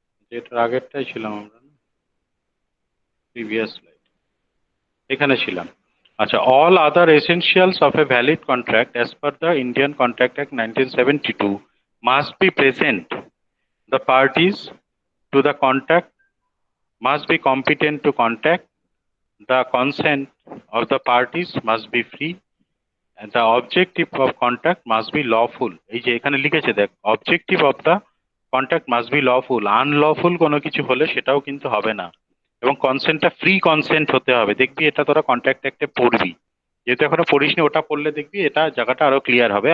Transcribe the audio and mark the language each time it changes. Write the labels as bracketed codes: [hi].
[bn] যেটার আগেরটাই ছিলাম আমরা, প্রিভিয়াস স্লাইড এখানে ছিলাম। [en] আচ্ছা, all other essentials of a valid contract as per the Indian contract act 1972 must be present. The parties to the contract must be competent to contact, the consent of the parties must be free, and the objective of contact must be lawful। [bn] এই যে এখানে লিখেছে দেখ, [en] objective of the contact must be lawful, [bn] unlawful কোনো কিছু হলে সেটাও কিন্তু হবে না। এবং কনসেন্টটা ফ্রি কনসেন্ট হতে হবে। দেখবি এটা তোরা কন্ট্যাক্ট অ্যাক্টে পড়বি, যেহেতু এখনো পড়িসনি, ওটা পড়লে দেখবি এটা জায়গাটা আরো ক্লিয়ার হবে।